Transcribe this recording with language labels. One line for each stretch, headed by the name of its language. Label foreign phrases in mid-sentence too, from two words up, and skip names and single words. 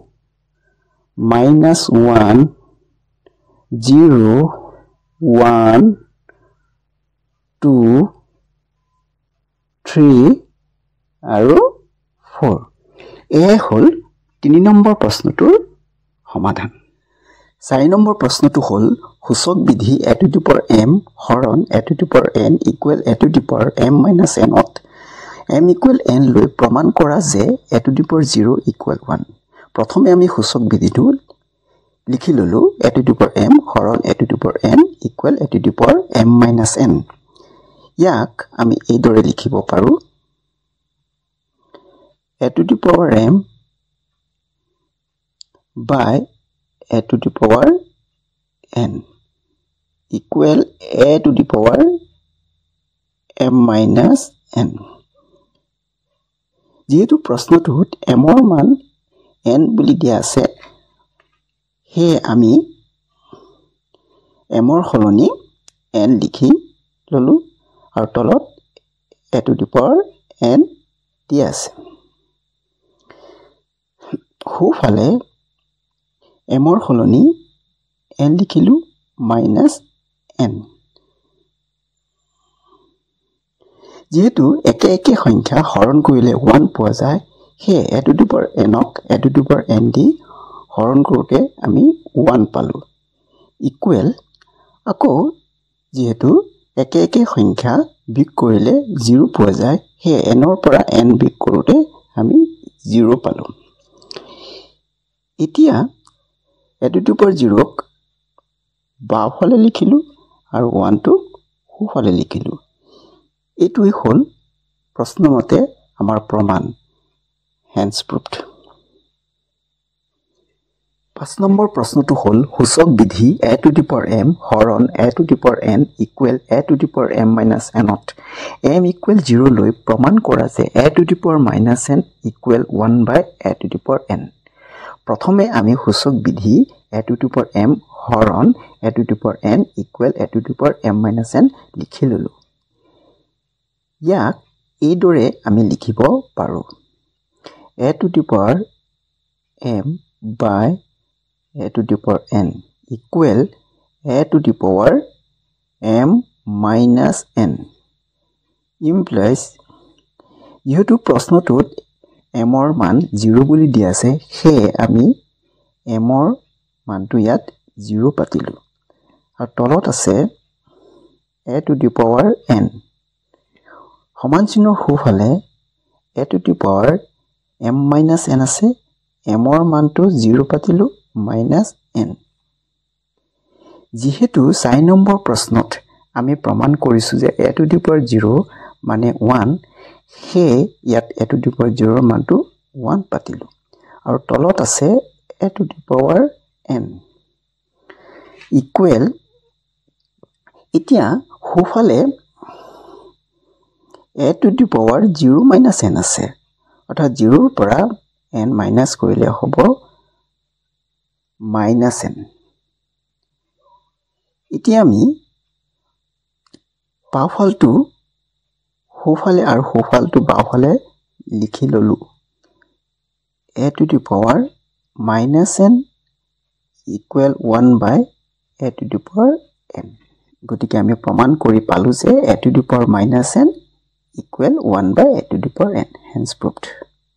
Assamese: -1 0 1 2 3 আৰু 4 এয়ে হ'ল 3 নম্বৰ প্ৰশ্নটোৰ সমাধান 4 নম্বৰ প্ৰশ্নটো হ'ল সূচক বিধি
English: a to the power m হৰণ a to the power n equal a to the power m minus n ত m equal n
Assamese: লৈ প্ৰমাণ কৰা যে
English: a to the power 0 equal 1
Assamese: প্ৰথমে আমি সূচক বিধিটো লিখি ললো
English: a to the power m হৰণ a to the power n equal a to the power m minus n
Assamese: ইয়াক আমি এই দৰে লিখিব পাৰো
English: a to the power m by a to the power n equal a to the power m minus n
Assamese: যেহেতু প্ৰশ্নটোত m ৰ মান n বুলি দিয়া আছে হে আমি m ৰ সলনি n লিখি ললো আৰু তলত
English: a to the power n
Assamese: দিয়া আছে সোঁফালে m ৰ সলনি n লিখিলো
English: minus n
Assamese: যেহেতু একে একে সংখ্যা হৰণ কৰিলে 1 পোৱা যায় হে
English: a to the power n
Assamese: ক
English: a to the power n
Assamese: দি হৰণ কৰোতে আমি 1 পালো ইকুৱেল আকৌ যেহেতু একে একে সংখ্যা বিয়োগ কৰিলে 0 পোৱা যায় হে n ৰ পৰা n বিয়োগ কৰোতে আমি 0 পালো এতিয়া
English: a to the power 0
Assamese: ক বাওঁফালে লিখিলো আৰু 1 টো সোঁফালে লিখিলো এইটোই হ'ল প্ৰশ্নমতে আমাৰ প্ৰমাণ
English: hence proved
Assamese: 5 নম্বৰ প্ৰশ্নটো হ'ল সূচক বিধি
English: a to the power m হৰণ a to the power n equal a to the power m minus n ত m equal 0
Assamese: লৈ প্ৰমাণ কৰা যে
English: a to the power minus n equal 1 by a to the power n
Assamese: প্ৰথমে আমি সূচক বিধি
English: a to the power m হৰণ a to the power n equal a to the power m minus n
Assamese: লিখি ললো ইয়াক এই দৰে আমি লিখিব পাৰো
English: a to the power m by a to the power n equal a to the power m minus n implies
Assamese: যেহেতু প্ৰশ্নটোত m ৰ মান 0 বুলি দিয়া আছে সেয়ে আমি m ৰ মানটো ইয়াত 0 পাতিলো আৰু তলত আছে
English: a to the power n
Assamese: সমান চিহ্নৰ সোঁফালে
English: a to the power m minus n
Assamese: আছে m ৰ মানটো 0 পাতিলো
English: minus n
Assamese: যেহেতু 4 নম্বৰ প্ৰশ্নত আমি প্ৰমাণ কৰিছো যে
English: a to the power 0
Assamese: মানে 1 হে ইয়াত
English: a to the power 0
Assamese: ৰ মানটো 1 পাতিলো আৰু তলত আছে
English: a to the power n equal
Assamese: এতিয়া সোঁফালে
English: a to the power 0 minus n
Assamese: আছে অৰ্থাৎ 0 ৰ পৰা
English: n minus
Assamese: কৰিলে হ'ব
English: minus n
Assamese: এতিয়া আমি বাওঁফালটো সোঁফালে আৰু সোঁফালটো বাওঁফালে লিখি ললো
English: a to the power minus n equal 1 by a to the power n
Assamese: গতিকে আমি প্ৰমাণ কৰি পালো যে
English: a to the power minus n equal 1 by a to the power n hence proved